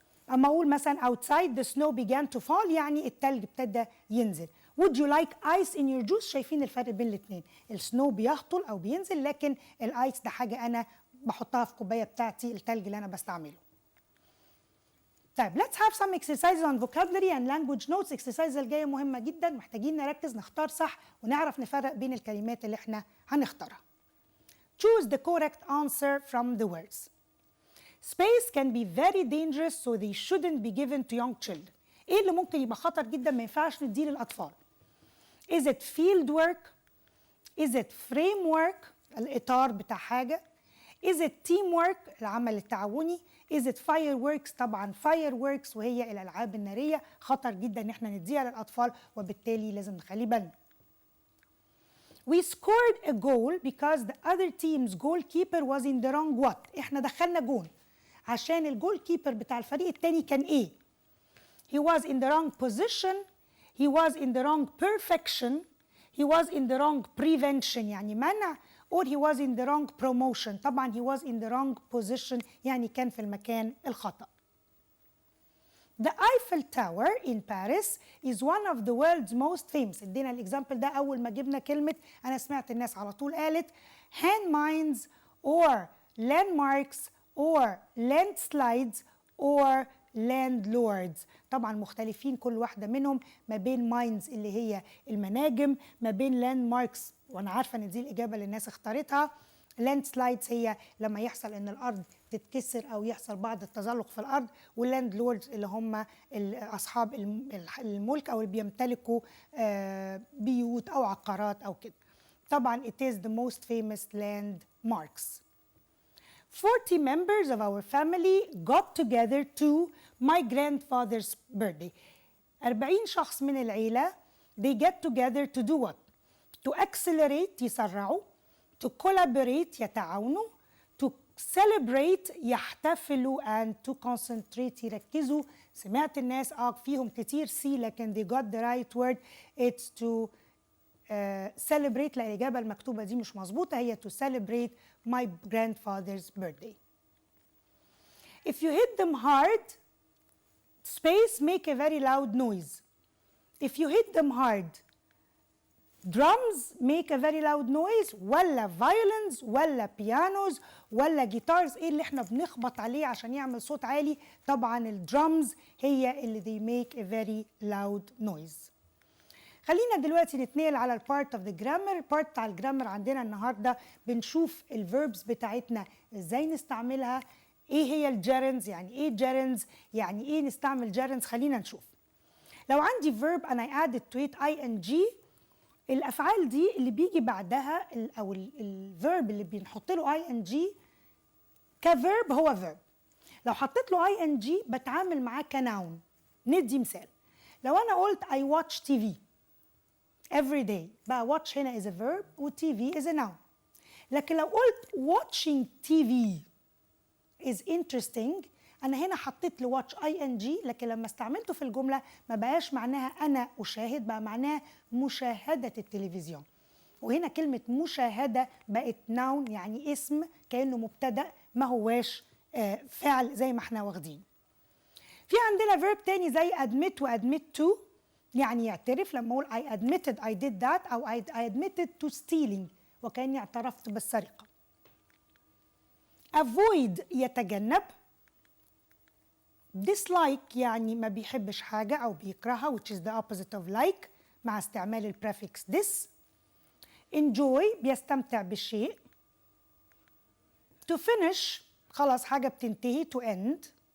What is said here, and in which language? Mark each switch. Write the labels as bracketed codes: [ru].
[ar] اما اقول مثلا [en] outside the snow began to fall [ar] يعني التلج ابتدى ينزل. [en] would you like ice in your juice؟ [ar] شايفين الفرق بين الاثنين، السنو بيهطل او بينزل، لكن الايس ده حاجه انا بحطها في كوبايه بتاعتي، التلج اللي انا بستعمله. [en] طيب let's have some exercises on vocabulary and language notes. [ar] exercises الجايه مهمه جدا، محتاجين نركز نختار صح ونعرف نفرق بين الكلمات اللي احنا هنختارها. [en] choose the correct answer from the words. Space can be very dangerous so they shouldn't be given to young children. [ar] ايه اللي ممكن يبقى خطر جدا ما ينفعش نديه للاطفال؟ [en] Is it field work؟ Is it framework [ar] الاطار بتاع حاجه؟ [en] Is it teamwork [ar] العمل التعاوني؟ [en] Is it fireworks؟ [ar] طبعا fireworks وهي الالعاب الناريه، خطر جدا ان احنا نديها للاطفال وبالتالي لازم نخلي بالنا. [en] We scored a goal because the other team's goalkeeper was in the wrong what؟ [ar] احنا دخلنا جول عشان الجول كيبر بتاع الفريق التاني كان ايه؟ [en] He was in the wrong position, he was in the wrong perfection, he was in the wrong prevention [ar] يعني منع، [en] or he was in the wrong promotion. [ar] طبعا [en] he was in the wrong position [ar] يعني كان في المكان الخطأ. [en] The Eiffel Tower in Paris is one of the world's most famous. [ar] ادينا الاكزامبل ده اول ما جبنا كلمه، انا سمعت الناس على طول قالت [en] landmines or landmarks or landslides or landlords. [ar] طبعا مختلفين كل واحده منهم، ما بين ماينز اللي هي المناجم، ما بين لاندماركس وانا عارفه ان دي الاجابه اللي الناس اختارتها. لاند سلايدز هي لما يحصل ان الارض تتكسر او يحصل بعض التزلق في الارض، واللاند لوردز اللي هم اصحاب الملك او اللي بيمتلكوا بيوت او عقارات او كده. [en] طبعا it is the most famous landmarks. 40 members of our family got together to my grandfather's birthday. [ar] 40 شخص من العيلة [en] they get together to do what؟ to accelerate يسرعوا، to collaborate يتعاونوا، to celebrate يحتفلوا and to concentrate يركزوا. [ar] سمعت الناس فيهم كتير سي لكن [en] they got the right word. it's to celebrate. [ar] لا الإجابة المكتوبة دي مش مظبوطة، [en] هي to celebrate my grandfather's birthday. If you hit them hard space make a very loud noise. If you hit them hard drums make a very loud noise ولا violins ولا pianos ولا guitars؟ [ar] ايه اللي احنا بنخبط عليه عشان يعمل صوت عالي؟ طبعا الدرمز هي اللي [en] they make a very loud noise. [ar] خلينا دلوقتي نتنقل على البارت اوف ذا جرامر. البارت بتاع الجرامر عندنا النهارده بنشوف الفيربس بتاعتنا ازاي نستعملها، ايه هي الجيرندز، يعني ايه جيرندز، يعني ايه نستعمل جيرندز. خلينا نشوف. لو عندي فيرب انا added to it ing، الافعال دي اللي بيجي بعدها او الفيرب اللي بنحط له ing كفيرب هو فيرب. لو حطيت له ing بتعامل معاه كناون. ندي مثال، لو انا قلت [en] I watch TV every day بقى watch هنا is a verb و TV is a noun. [ar] لكن لو قلت [en] watching TV is interesting. [ar] أنا هنا حطيت له watch ing، لكن لما استعملته في الجملة ما بقاش معناها أنا أشاهد، بقى معناها مشاهدة التلفزيون. وهنا كلمة مشاهدة بقت noun، يعني اسم كأنه مبتدأ ما هواش فعل زي ما احنا واخدين. في عندنا verb تاني زي admit و admit to، يعني يعترف. [en] لما أقول I admitted I did that أو I admitted to stealing، [ar] وكأني اعترفت بالسرقة. avoid يتجنب. dislike يعني ما بيحبش حاجة أو بيكرهها [en] which is the opposite of like [ar] مع استعمال البريفكس this. enjoy بيستمتع بالشيء. [en] to finish [ar] خلاص حاجة بتنتهي [en] to end.